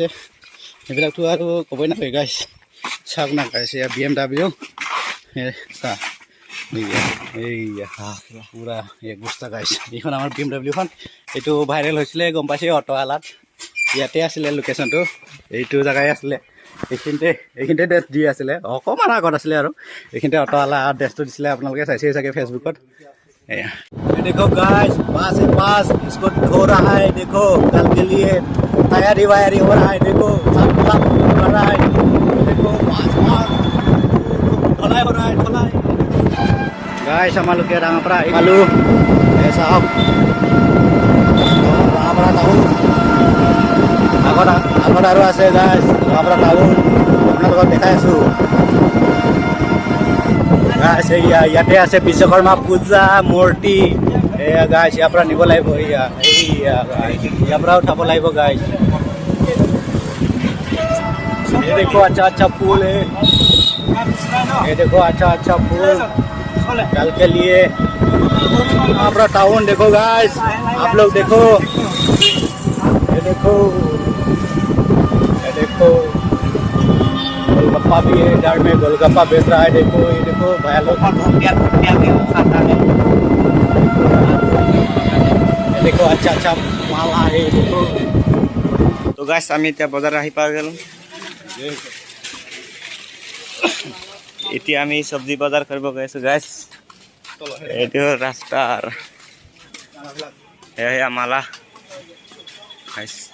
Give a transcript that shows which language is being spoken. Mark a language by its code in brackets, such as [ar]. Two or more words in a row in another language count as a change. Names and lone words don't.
[as] সেইবিলাকতো আৰু ক'বই নালাগে গাইছ। চাওক না গাইছ, এয়া BMW চাওক, এইয়া পূৰা 1 বস্তা গাইছ। এইখন আমাৰ BMWখন, এইটো ভাইৰেল হৈছিলে গম পাইছে অটোৱালাত। ইয়াতে আছিলে লোকেশ্যনটো, এইটো জেগাই আছিলে। এইখিনিতে ড্ৰেছ দি আছিলে, অকণমান আগত আছিলে, আৰু এইখিনিতে অটোৱালা ড্ৰেছটো দিছিলে। আপোনালোকে চাইছে চাগে ফেচবুকত। [hi] এয়া देखो गाइस, पास है पास इसको धो रहा है। देखो कल के लिए तैयारी वायरी हो रहा है। देखो सब कर रहा है। देखो पास पास ढलाई हो रहा है, ढलाई गाइस। [as] আমালোকে ৰাঙাপাৰা পালোঁ। চাওক ৰাঙাপাৰা টাউন, আগত আৰু আছে গাইছ ৰাঙাপাৰা টাউন, আপোনালোকক দেখাই আছোঁ গাইছ। ইয়াতে আছে বিশ্বকৰ্মা পূজা মূৰ্তি। এয়া গাইছ, ইয়াৰ পৰা নিব লাগিব। ইয়াৰ পৰা উঠাব লাগিব গাইছ। [hi] ये देखो अच्छा अच्छा फूल है, ये देखो अच्छा अच्छा फूल। कल के लिए यहाँ पर टाउन देखो गाइस, आप लोग देखो, ये देखो, ये देखो, गोलगप्पा भी है इधर में, गोलगप्पा बेच रहा है। देखो ये देखो भैया लोग, ये देखो अच्छा अच्छा माल है देखो। [as] তো গাইছ আমি এতিয়া বজাৰ আহি পাই গ'লো। এতিয়া আমি চব্জি বজাৰ কৰিব গৈ আছো গাইছ। এইটো ৰাস্তাৰ এয়া মালা গাইছ।